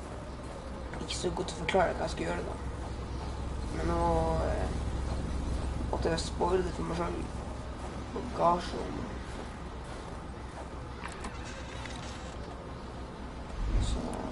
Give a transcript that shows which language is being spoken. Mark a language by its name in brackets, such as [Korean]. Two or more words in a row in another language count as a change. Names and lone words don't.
[Swedish] Inte så gott att förklara vad jag ska göra då. [Norwegian] Men och måtte jeg spoile det for meg selv. Bagasjen. Så...